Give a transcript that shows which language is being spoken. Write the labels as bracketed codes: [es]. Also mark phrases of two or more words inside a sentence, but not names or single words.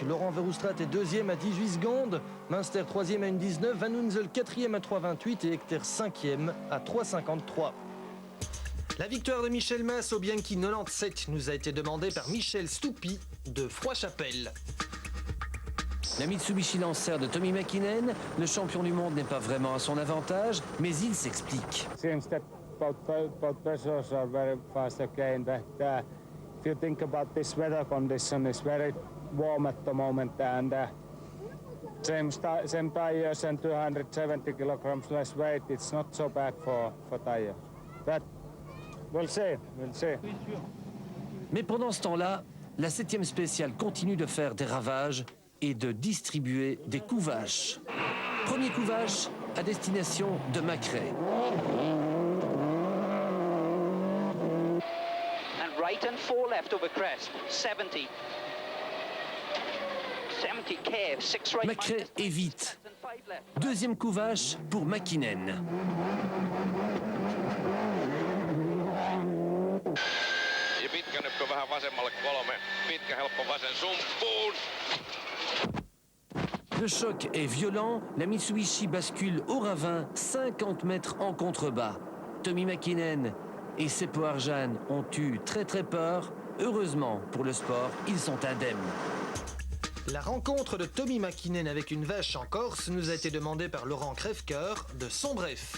[fr] Laurent Verhoestrat est 2e à 18 secondes, Münster 3e à 1,19, Van Hunzel 4e à 3,28 et Hector 5e à 3,53. La victoire de Michel Mas au Bianchi 97 nous a été demandée par Michel Stoupi de Froidchapelle. La Mitsubishi Lancer de Tommy Mäkinen, le champion du monde n'est pas vraiment à son avantage, mais il s'explique. [en] Both vessels are very fast again. If you think about this weather condition, it's very warm at the moment, and same tires and 270 kilograms less weight. It's not so bad for tires. But we'll see. [fr] Mais pendant ce temps-là, la 7e spéciale continue de faire des ravages et de distribuer des coups vaches. Premier coup vache à destination de Macrae. [en] And right and 4 left over crest. 70. 70 cave, 6 right. [fr] Macrae évite. Deuxième coup vache pour Mäkinen. [fi] Ja pitkä nyppy vähän vasemmalle 3. Pitkä helppo vasen sumppuun. [fr] Le choc est violent, la Mitsubishi bascule au ravin 50 mètres en contrebas. Tommi Mäkinen et Seppo Arjan ont eu très peur. Heureusement pour le sport, ils sont indemnes. La rencontre de Tommi Mäkinen avec une vache en Corse nous a été demandée par Laurent Crèvecoeur de Son Bref.